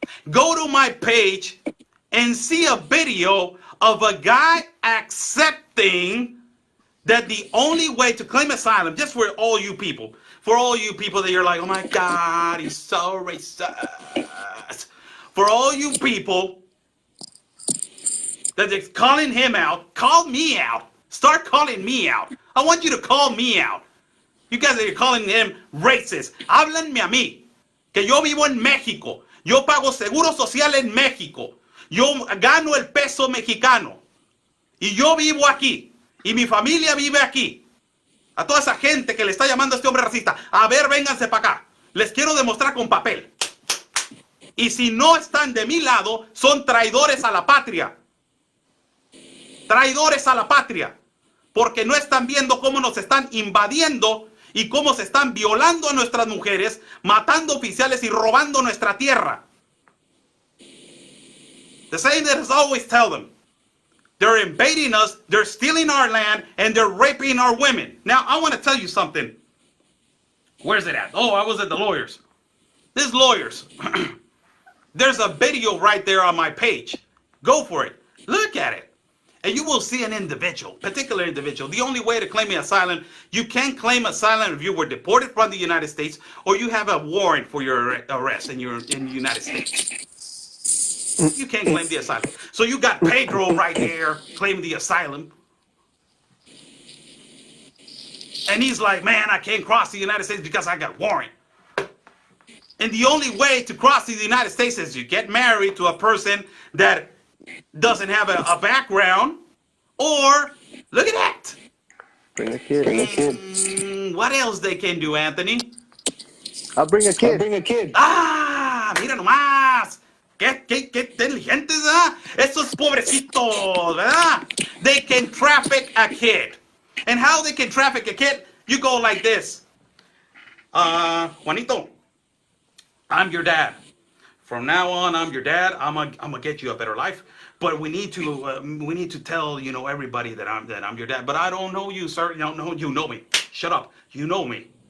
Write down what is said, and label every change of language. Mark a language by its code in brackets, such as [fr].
[en] Go to my page and see a video of a guy accepting that the only way to claim asylum, just for all you people that you're like, oh my God, he's so racist. For all you people that are calling him out, call me out. Start calling me out. I want you to call me out. You guys are calling him racist. [es] Háblenme a mí, que yo vivo en México. Yo pago seguro social en México. Yo gano el peso mexicano. Y yo vivo aquí. Y mi familia vive aquí. A toda esa gente que le está llamando a este hombre racista. A ver, vénganse para acá. Les quiero demostrar con papel. Y si no están de mi lado, son traidores a la patria. Traidores a la patria. Porque no están viendo cómo nos están invadiendo y cómo se están violando a nuestras mujeres, matando oficiales y robando nuestra tierra. [en] The same that has always tell them. They're invading us, they're stealing our land, and they're raping our women. Now, I want to tell you something. Where's it at? Oh, I was at the lawyers. These lawyers. There's a video right there on my page. Go for it. Look at it. And you will see an individual, particular individual. The only way to claim asylum, you can claim asylum if you were deported from the United States or you have a warrant for your arrest and you're in the United States. You can't claim the asylum. So you got Pedro right there claiming the asylum. And he's like, man, I can't cross the United States because I got a warrant. And the only way to cross the United States is you get married to a person that doesn't have a background, or look at that. Bring a kid. What else they can do, Anthony? I'll bring a kid. [es] Ah, mira nomás. Qué inteligentes, ¿verdad? Esos pobrecitos, ¿verdad? [en] They can traffic a kid. And how they can traffic a kid? You go like this. Juanito, I'm your dad. From now on, I'm your dad. I'm gonna get you a better life. But we need to tell everybody that I'm your dad. But I don't know you, sir. You know me. Shut up. You know me.